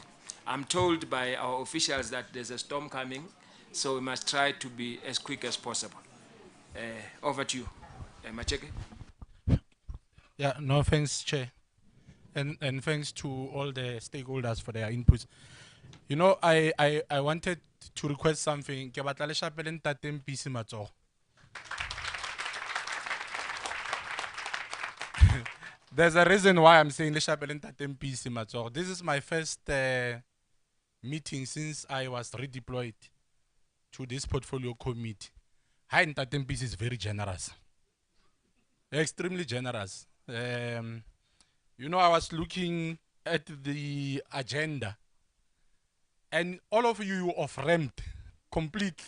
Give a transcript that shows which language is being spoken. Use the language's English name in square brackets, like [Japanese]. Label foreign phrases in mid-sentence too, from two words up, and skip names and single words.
[English] I'm told by our officials that there's a storm coming, so we must try to be as quick as possible. Over to you. Macheke? Yeah, no thanks, Chair. And thanks to all the stakeholders for their inputs. You know, I wanted to request something. [Southern Sotho] Ke batla le shapele ntate Mpisi Matsogo. [English] There's a reason why I'm saying [Southern Sotho] le shapele ntate [English] Mpisi Matsogo. This is my first meeting since I was redeployed to this portfolio committee. Hi, ntate Mpisi is very generous. Extremely generous. You know, I was looking at the agenda, and all of you off-ramped completely.